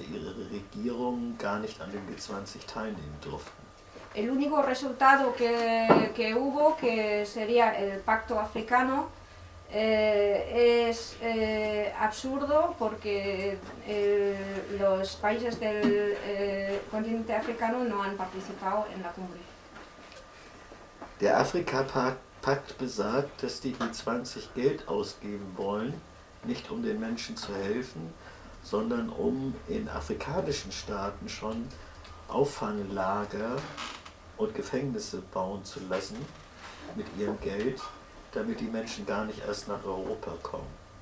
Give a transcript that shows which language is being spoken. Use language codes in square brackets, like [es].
[de] ihre Regierungen gar nicht an dem G20 teilnehmen durften. [es] El único resultado que hubo, que sería el pacto africano, es absurdo porque los países del continente africano no han participado en la cumbre. [de] Der Afrika-Pakt besagt, dass die G20 Geld ausgeben wollen, nicht um den Menschen zu helfen, sondern um in afrikanischen Staaten schon Auffanglager und Gefängnisse bauen zu lassen mit ihrem Geld, damit die Menschen gar nicht erst nach Europa kommen.